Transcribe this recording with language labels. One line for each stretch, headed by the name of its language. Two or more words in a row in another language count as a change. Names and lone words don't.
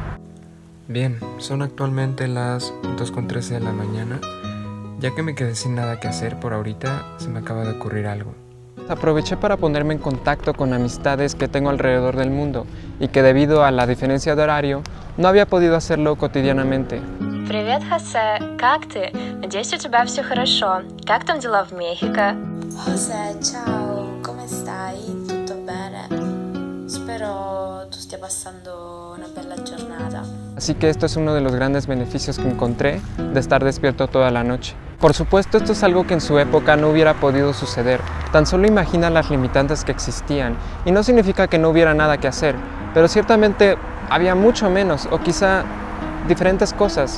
Spanish: Bien, son actualmente las 2:13 de la mañana. Ya que me quedé sin nada que hacer por ahorita, se me acaba de ocurrir algo. Aproveché para ponerme en contacto con amistades que tengo alrededor del mundo y que debido a la diferencia de horario no había podido hacerlo cotidianamente.
Russian: Привет, Хосе. Как ты? Надеюсь, у тебя все хорошо. Как там дела в Мехико?
Italian: José, ciao, come stai? Tutto bene? Spero tu stia passando una bella giornata.
Spanish: Así que esto es uno de los grandes beneficios que encontré de estar despierto toda la noche. Por supuesto, esto es algo que en su época no hubiera podido suceder. Tan solo imagina las limitantes que existían, y no significa que no hubiera nada que hacer, pero ciertamente había mucho menos, o quizá diferentes cosas.